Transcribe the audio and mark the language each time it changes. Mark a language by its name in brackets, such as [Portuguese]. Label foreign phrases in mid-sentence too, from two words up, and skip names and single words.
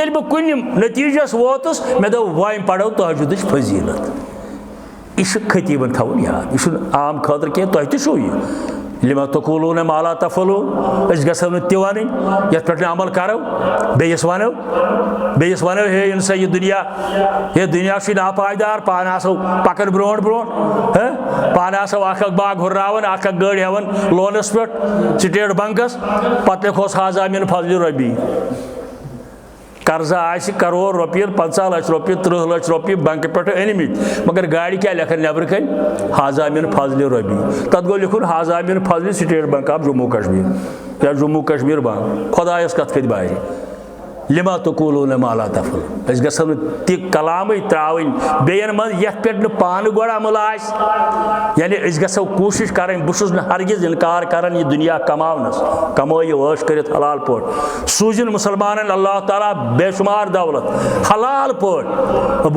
[Kashmiri] ییٚلہِ بہٕ کُنہِ نتیٖجس ووتُس مے دوٚپ وۄنۍ پرو تہجدٕچ فضیلت یہ خطیبن تھاون یاد یہ عام خاطر کی تہ تہ [Arabic] لما تقولون ما لا تفعلون [Kashmiri] اس گژھو نہ تہ ونن یتھ پٮ۪ٹھ نہٕ عمل کرو بیٚیِس ونو ہے انسا یہ دنیا چھ ناپائیدار پان آسو پکن برونٹ پان آسو اکھ باغ ہُرراون اکھ گٲڑۍ ہیوان لونس پٮ۪ٹھ سٹیٹ بنکس پتہٕ لیکھوس [Arabic] حاضہ من فضل ربی [Kashmiri] قرضہ آسہ کروڑ رۄپیہِ 50 لچھ رۄپیہِ 30 لچھ رۄپیہِ بنکہ پٮ۪ٹھ أنمٕتۍ مگر گاڑِ کیٛاہ لیکھن نیبرٕ کَنۍ [Arabic] حاضہ من فضل ربی [Kashmiri] تتھ گوٚو لیکھُن [Arabic] حاضہ من فضل [Kashmiri] سٹیٹ بنک آف جموں کشمیر یا جموں کشمیر بنک خدایس کتھ کھٔتۍ بارِ [Arabic] لما تقولون ما لا تفعلون [Kashmiri] اس گژھو نہٕ تہِ کلامٕے ترٛاوٕنۍ بیٚیَن منٛز یَتھ پٮ۪ٹھ نہٕ پانہٕ گۄڈٕ عمل آسہِ یعنی أسۍ گژھو کوٗشِش کَرٕنۍ بہٕ چھُس نہٕ ہرگز اِنکار کَران یہِ دُنیا کماونَس کمٲیِو عٲش کٔرِتھ حلال پٲٹھۍ سوٗزِن مُسلمانن اللہ تعالیٰ بے شُمار دولت حلال پٲٹھۍ ابوٗ